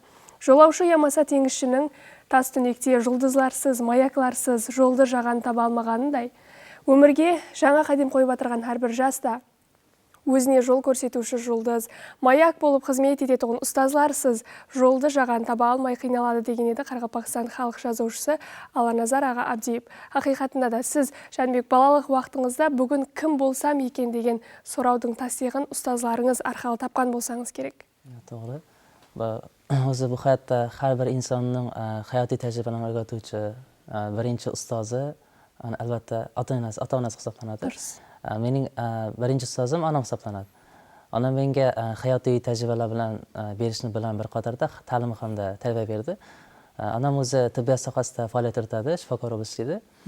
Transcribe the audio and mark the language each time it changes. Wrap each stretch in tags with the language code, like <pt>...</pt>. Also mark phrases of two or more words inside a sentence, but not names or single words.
<kaa>Жолаушы ямаса теңізшінің тас түнекте жұлдызларсыз, маякларсыз жолды жаған таба алмағанындай, өмірге жаңа қадам қойып отырған әрбір жас та өзіне жол көрсетуші жұлдыз, маяк болып қызмет ететін ұстазларсыз жолды жаған таба алмай қиналады деген еді Қарақалпақстан халық жазушысы Аланазар аға Абдиев. Хақиқатында да сіз Жәнібек балалық уақытыңызда бүгін кім болсам екен деген сұраудың тасиғын ұстазларыңыз арқылы тапқан болсаңыз керек. Тоғры. Өзі бұл хаятта әрбір инсанның hayati тәжірибені</kaa> <uz>o'rgatuvchi birinchi ustozi albatta ota-onasi hisoblanadi. Mening birinchi ustozim onam hisoblanadi. Onam menga hayotiy tajribalar bilan berishni bilan bir qatorda ta'lim hamda tarbiya berdi. Onam o'zi tibbiyot sohasida faoliyat yuritadi, shifokor bo'lib ishlaydi.</uz>